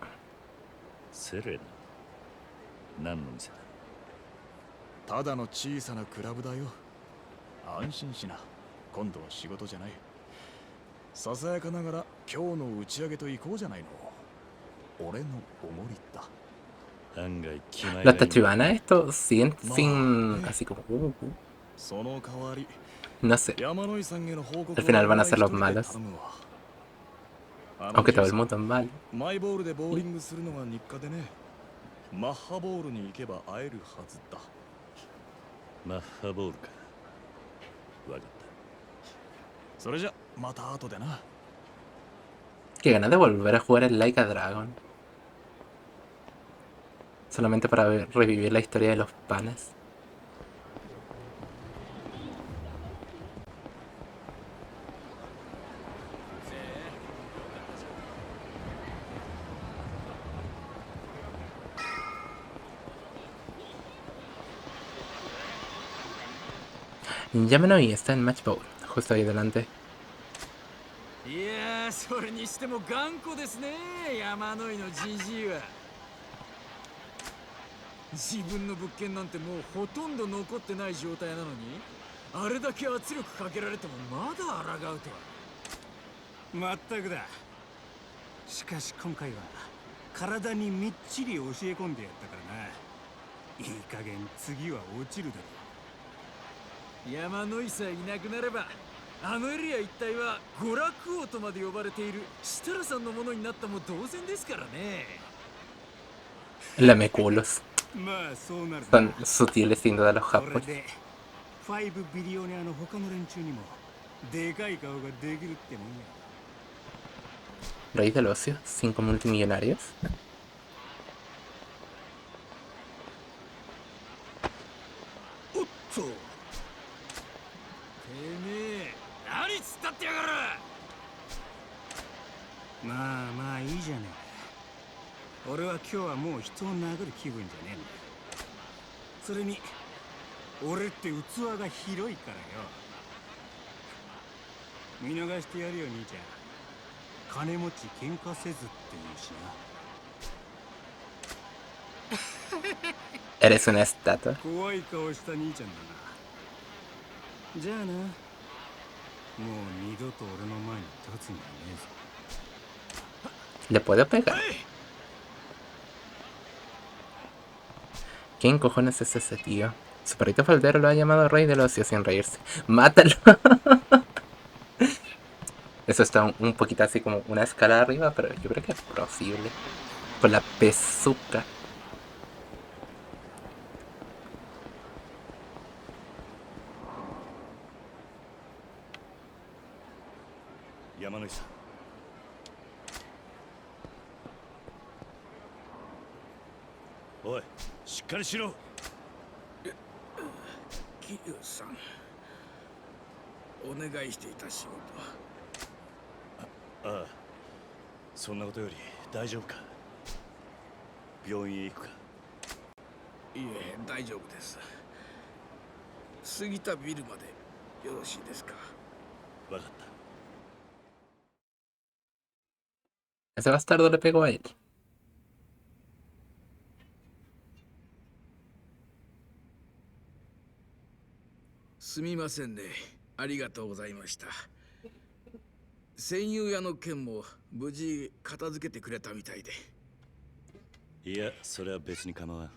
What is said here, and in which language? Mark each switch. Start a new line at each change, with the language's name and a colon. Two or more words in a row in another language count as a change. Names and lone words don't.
Japanese: セレナ？何の店だ？ただの小さなクラブだよ。安心しな。今度は仕事じゃない。ささやかながら今日の打ち上げと行こうじゃないの。俺のおごりだ。案外気前がいい。
Spanish: Los tachibanas estos siguen sin... así como...
Japanese: その代わり
Spanish: no sé.
Japanese: 山野井さんへの報告
Spanish: Al final van a ser los malos. Aunque todo el mundo es malo.
Japanese: マイボールでボーリングするのが日課でね。マッハボールに行けば会えるはずだ。マッハボールか。わかった。それじゃまた後でな。
Spanish: Qué ganas de volver a jugar el Like a Dragon. Solamente para revivir la historia de los panas. Yamano y está en Match Bowl, justo ahí delante.
Japanese: いやー、それにしても頑固ですね、山野井のじじいは。自分の物件なんてもうほとんど残ってない状態なのに、あれだけ圧力かけられてもまだ抗うとは。まったくだ。しかし今回は体にみっちり教え込んでやったからな。いい加減次は落ちるだろう。山野井さえいなくなればあのエリア一帯は娯楽王とまで呼ばれている設楽さんのものになったも同然ですからね。
Spanish: Lameculos.
Japanese: まあそうなる。
Spanish: Son sutiles sin duda los japos.
Japanese: 5 ビリオネアの他の連中にもでかい顔ができるってもんや。
Spanish: Rey del ocio, 5 multimillonarios.
Japanese: おっと。何つったってやがる。まあまあいいじゃねえ。俺は今日はもう人を殴る気分じゃねえんだ。それに俺って器が広いからよ。見逃してやるよ兄ちゃん。金持ち喧嘩せずって言うしな。
Spanish: Eres una estatua.
Japanese: 怖い顔した兄ちゃんだな。じゃあな。もう二度と俺の前に立つんじゃねえぞ。
Spanish: ¿Le puedo pegar? ¿Quién cojones es ese tío? Su perrito faldero lo ha llamado Rey del Ocio sin reírse. ¡Mátalo! Eso está un poquito así como una escala arriba, pero yo creo que es posible. Con la pezuca.
Japanese: Yamanoi-san. おい、しっかりしろ。桐生さん、お願いしていた仕事。ああ、そんなことより大丈夫か？病院へ行くか？いえ、大丈夫です。過ぎたビルまでよろしいですか？わかった。
Spanish: Ese bastardo le pegó a él.
Japanese: すみませんね。ありがとうございました。戦友屋の件も無事片付けてくれたみたいで。いや、それは別に構わん。